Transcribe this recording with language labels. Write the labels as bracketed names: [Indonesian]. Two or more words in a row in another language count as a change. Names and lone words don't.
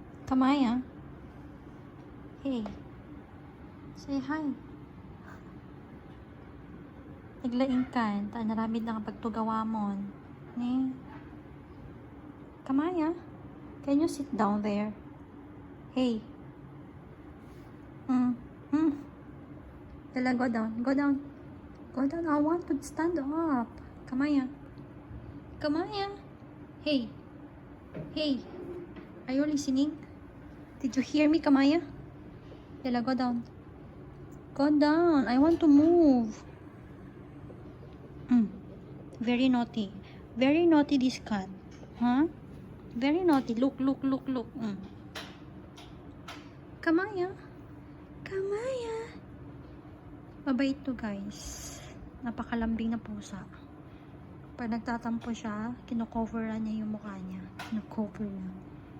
[English] Kamaya. Hey. Say hi. [Iloko] Naglaing ka. Ta naramid na kapag tugawa mo. Eh. Kamaya. [English] Can you sit down there? Hey. Tala, go down. Go down. Go down. I want to stand up. Kamaya. Kamaya. Hey. Hey. Are you listening? Did you hear me, Kamaya? Tala, go down. Go down. I want to move. Very naughty. Very naughty, this cat. Huh? Very naughty. Look, look, look, look. Kamaya. Kamaya. [Filipino] Mabait to, guys. Napakalambing na pusa. Pag nagtatampo siya, kinocoveran niya yung mukha niya. Kinocover niya.